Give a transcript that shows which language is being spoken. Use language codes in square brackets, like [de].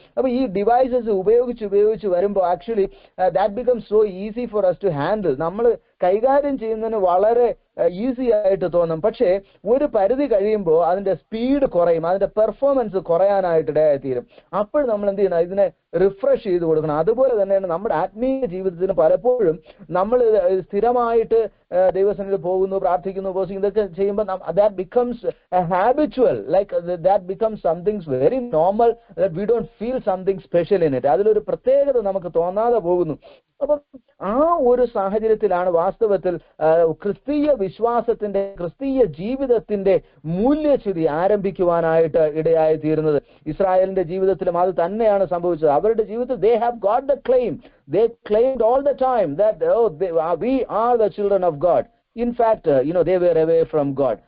[ml] അപ്പൊ ഈ ഡിവൈസസ് ഉപയോഗിച്ച് വരുമ്പോൾ [en] Actually that becomes so easy for us to handle. [ml] നമ്മൾ കൈകാര്യം ചെയ്യുന്നതിന് വളരെ ഈസി ആയിട്ട് തോന്നും. പക്ഷേ ഒരു പരിധി കഴിയുമ്പോൾ അതിന്റെ സ്പീഡ് കുറയും, അതിന്റെ പെർഫോമൻസ് കുറയാനായിട്ട് ഇടയായിത്തീരും. അപ്പോൾ നമ്മൾ എന്ത് ചെയ്യണം? ഇതിനെ റിഫ്രഷ് ചെയ്ത് കൊടുക്കണം. അതുപോലെ തന്നെയാണ് നമ്മുടെ ആത്മീയ ജീവിതത്തിന് പലപ്പോഴും നമ്മൾ സ്ഥിരമായിട്ട് ദൈവസന്നിധിയിൽ പോകുന്നു, പ്രാർത്ഥിക്കുന്നു, ഉപവസിക്കുന്നു, ഇതൊക്കെ ചെയ്യുമ്പോൾ [en] that becomes a habitual, like that becomes something very normal, that we don't feel something special in it. [ml] അതിലൊരു പ്രത്യേകത നമുക്ക് തോന്നാതെ പോകുന്നു. അപ്പം ആ ഒരു സാഹചര്യത്തിലാണ് വാസ്തവത്തിൽ ക്രിസ്തീയ വിശ്വാസത്തിന്റെ, ക്രിസ്തീയ ജീവിതത്തിന്റെ മൂല്യച്യുതി ആരംഭിക്കുവാനായിട്ട് ഇടയായി തീരുന്നത്. ഇസ്രായേലിന്റെ ജീവിതത്തിലും അത് തന്നെയാണ് സംഭവിച്ചത്. അവരുടെ ജീവിതത്തിൽ [en] they have got the claim. They claimed all the time that we are the children of God. In fact, they were away from God.